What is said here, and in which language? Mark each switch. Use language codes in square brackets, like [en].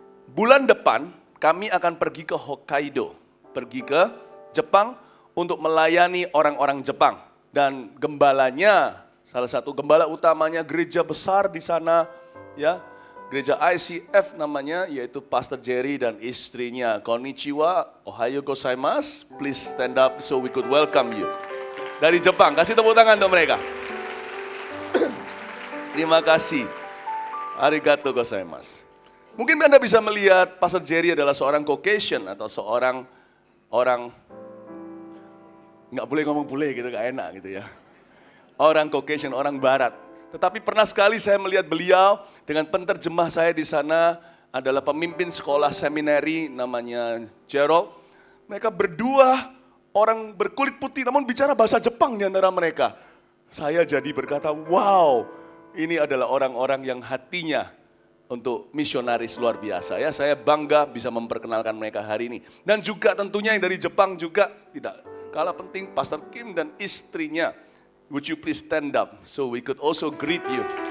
[id] Bulan depan, kami akan pergi ke Hokkaido. Pergi ke Jepang untuk melayani orang-orang Jepang. Dan gembalanya, salah satu gembala utamanya gereja besar di sana, ya. Gereja ICF namanya, yaitu Pastor Jerry dan istrinya. [ja] Konnichiwa, ohayo gozaimasu. [en] Please stand up so we could welcome you. [id] Dari Jepang, kasih tepuk tangan untuk mereka. Terima kasih. [ja] Arigato gozaimasu. [id] Mungkin Anda bisa melihat Pastor Jerry adalah seorang Caucasian atau seorang orang, nggak boleh ngomong bule gitu, nggak enak gitu ya. Orang Caucasian, orang Barat. Tetapi pernah sekali saya melihat beliau dengan penterjemah saya di sana adalah pemimpin sekolah seminari namanya Gerald. Mereka berdua orang berkulit putih namun bicara bahasa Jepang di antara mereka. Saya jadi berkata, wow, ini adalah orang-orang yang hatinya untuk misionaris luar biasa ya. Saya bangga bisa memperkenalkan mereka hari ini. Dan juga tentunya yang dari Jepang juga tidak kalah penting, Pastor Kim dan istrinya. [en] Would you please stand up so we could also greet you.